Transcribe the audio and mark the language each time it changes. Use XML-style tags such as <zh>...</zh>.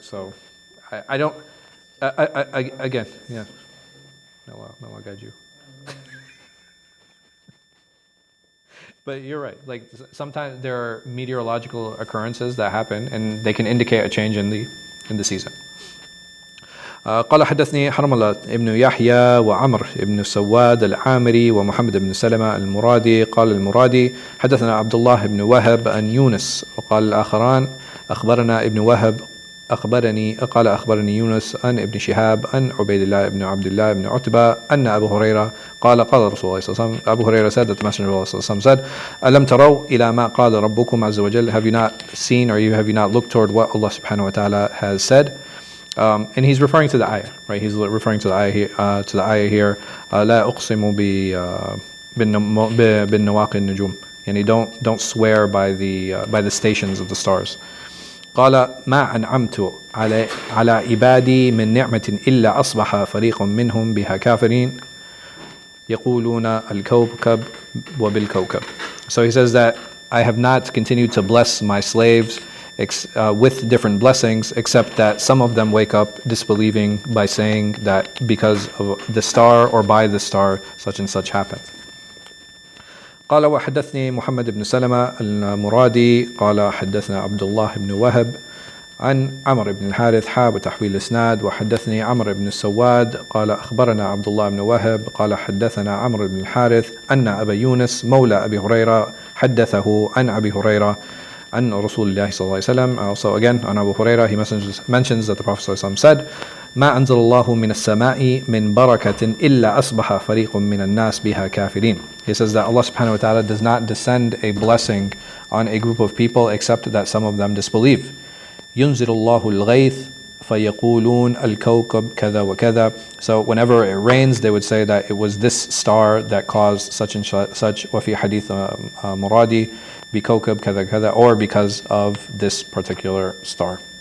<en>So, I don't. Again, yeah. No, I'll guide you. But you're right. Like sometimes there are meteorological occurrences that happen, and they can indicate a change in the season.</en> <ar>قال حدثني حرملة ابن يحيى وعمر ابن سواد العامري ومحمد بن سلمة المرادي قال المرادي حدثنا عبد الله بن وهب عن يونس وقال الآخران أخبرنا ابن وهب أخبرني يونس عن ابن شهاب عن عبيد الله بن عبد الله بن عتبة أن أبو هريرة قال رسول الله صلى الله عليه وسلم</ar> <en>Abu Huraira said that the Messenger of Allah</en> <ar>صلى الله عليه وسلم said ألم تروا إلى ما قال ربكم عز وجل,</ar> <en>have you not seen or have you not looked toward what Allah subhanahu wa ta'ala has said? And he's referring to the ayah, right? He's referring to the ayah here.</en> <ar>لا أقسم بالنواقي النجوم.</ar> <en>And don't swear by the stations of the stars.</en> <ar>قال ما أنعمت على عبادي من نعمة إلا أصبح فريق منهم بها كافرين يقولون الكوكب وبالكوكب.</ar> <en>So he says that I have not continued to bless my slaves with different blessings, except that some of them wake up disbelieving by saying that because of the star or by the star such and such happened.</en> <ar>قال وحدثني محمد بن سلمة المرادي قال حدثنا عبد الله بن وهب عن عمرو بن الحارث حاب تحويل الإسناد وحدثني عمرو بن السواد قال أخبرنا عبد الله بن وهب قال حدثنا عمرو بن الحارث أن أبا يونس مولى أبي هريرة حدثه عن أبي هريرة عن رسول الله صلى الله عليه وسلم.</ar> <en>Also again on Abu Huraira, he mentions that the Prophet صلى الله عليه وسلم said</en> <ar>ما أنزل الله من السماء من بركة إلا أصبح فريق من الناس بها كافرين.</ar> <en>He says that Allah subhanahu wa ta'ala does not descend a blessing on a group of people except that some of them disbelieve.</en> <ar>ينزل الله الغيث فيقولون الكوكب كذا وكذا.</ar> <en>So whenever it rains, they would say that it was this star that caused such and such.</en> <ar>وفي حديث مرادي بكوكب كذا كذا,</ar> <en>or because of this particular star.</en>